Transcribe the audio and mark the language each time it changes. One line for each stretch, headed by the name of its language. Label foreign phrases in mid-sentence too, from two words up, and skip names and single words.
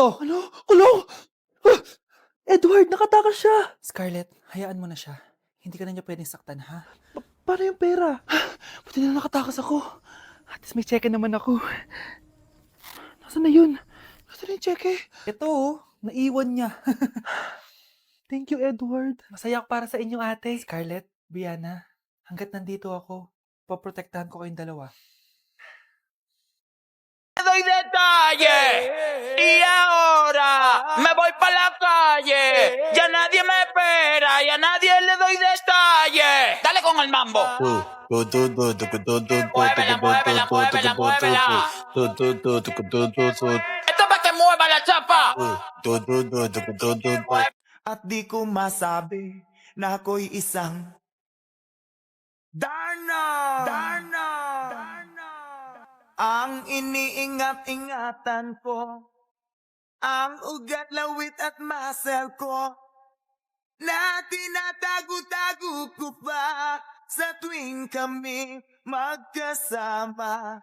Filipino: Ano? Kulong! Edward, nakatakas siya. Scarlett, hayaan mo na siya. Hindi ka na niya pwedeng saktan, ha? Paano yung pera? Buti na nakatakas ako.
English: At least
Filipino: may cheque naman ako. Nasaan na yun? Nasaan na yung cheque? Ito, naiwan niya.
English: Thank you, Edward.
Filipino: Masaya ako para sa inyo, ate. Scarlett, Brianna, hanggat nandito ako, poprotektahan ko kayong dalawa.
Spanish: Doy detalle y ahora me voy pa la calle. Ya nadie me espera y a nadie le doy detalle. Dale con el mambo. Muévela, muévela, muévela, muévela. Esto es para que mueva la chapa.
Filipino: At di ko masabi na ako'y isang Darna! Darna! Ang iniingat-ingatan ko, ang ugat, lawit at muscle ko, na tinatago-tago ko pa sa tuwing kami magkasama.